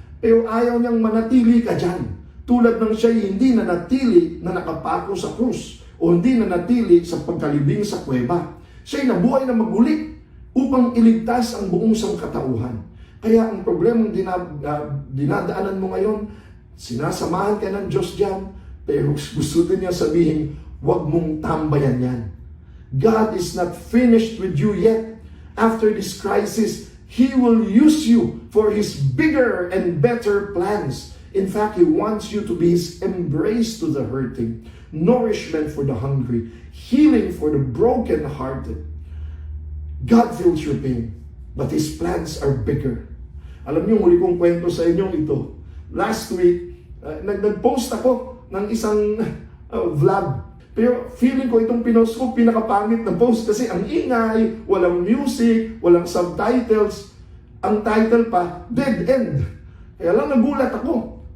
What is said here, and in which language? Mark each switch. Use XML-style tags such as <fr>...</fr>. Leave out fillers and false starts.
<tl>Pero ayaw niyang manatili ka dyan. Tulad ng siya hindi nanatili na nakapako sa krus o hindi nanatili sa pagkalibing sa kuweba. Siya'y nabuhay na maguli upang iligtas ang buong sangkatauhan. Kaya ang problemang dinadaanan mo ngayon, sinasamahan ka ng Diyos dyan, pero gusto din niya sabihin, huwag mong tambayan yan.</tl> <en>God is not finished with you yet. After this crisis, He will use you for His bigger and better plans. In fact, He wants you to be His embrace to the hurting, nourishment for the hungry, healing for the broken-hearted. God feels your pain, but His plans are bigger.</en> <tl>Alam niyo, huli kong kwento sa inyo ito.</tl> <en>Last week,</en> <tl>nag-post ako ng isang vlog. Pero feeling ko itong pinost ko, pinakapangit na post kasi ang ingay, walang music, walang subtitles. Ang title pa, Dead End. Kaya lang nagulat ako.</tl>